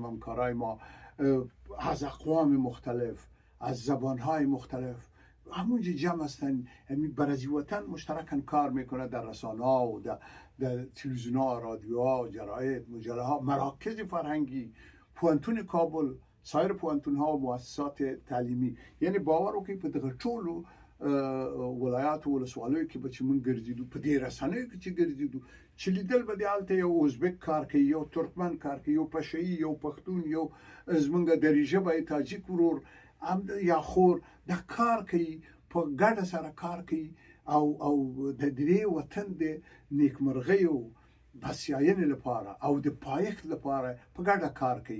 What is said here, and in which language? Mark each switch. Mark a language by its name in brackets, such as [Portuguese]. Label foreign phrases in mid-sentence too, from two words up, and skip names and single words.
[Persian] همکارای ما از اقوام مختلف، از زبانهای مختلف همونجا جمع هستن، یعنی برای وطن مشترکاً کار میکنه در رسانه ها و در تلویزیون ها، رادیو ها، جراید، مجله ها، مراکز فرهنگی، پوانتون کابل، سایر پوانتون ها و مؤسسات تعلیمی. [Pashto] یعنی باور وکړئ په دغه ټولو ولایاتو ولسوالیو کې به چې موږ ګرځېدو، په دې رسنیو کې چې ګرځېدو، چې لیدل به دې هلته یو ازبک کار کوي، یو ترکمن کار کوي، یو پشهیي، یو پښتون، یو زمونږ دري ژبی تاجیک ورور یا خور دا کار کوي، په ګډه سره کار کوي او د دې وطن د نیکمرغۍ او بسیاینې لپاره او د پایښت لپاره په ګډه کار کوي.